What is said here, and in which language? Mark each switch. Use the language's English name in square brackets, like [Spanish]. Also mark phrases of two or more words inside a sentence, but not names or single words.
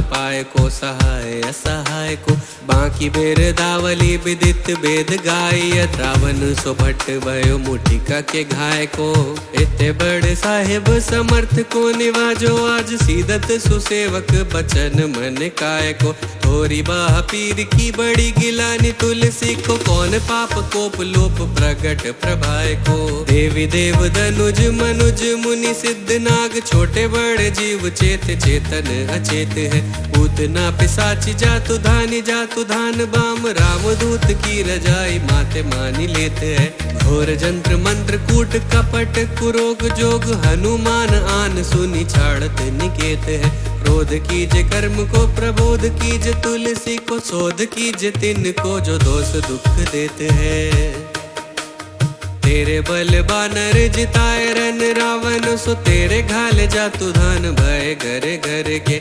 [Awadhi] पाए को सहाय असहाय को बाकी बेर दावली विदित वेद गाय रावण सो भट्ट भयो मुठिका के घाय को इतने बड़े साहेब समर्थ को निवाजो आज सीदत सुसेवक बचन मन काय को थोरी बाह पीर की बड़ी गिलानी तुलसी को कौन पाप कोप लोप प्रगट प्रभाय को देवी देव धनुज मनुज मुनि सिद्ध नाग छोटे बड़े जीव चेत चेतन अचेत है पूतना पिसाची जातु धान बाम रामदूत की रजाई माते मानी लेते है घोर जंत्र मंत्र कूट कपट कुरोग जोग हनुमान आन सुनी छाड़त निकेत है क्रोध कीजे कर्म को प्रबोध कीजे तुलसी को शोध कीजे तिन को जो दोष दुख देते हैं तेरे बल बानर जिताए रन रावण सो तेरे घाल जातु धान भय घर घर के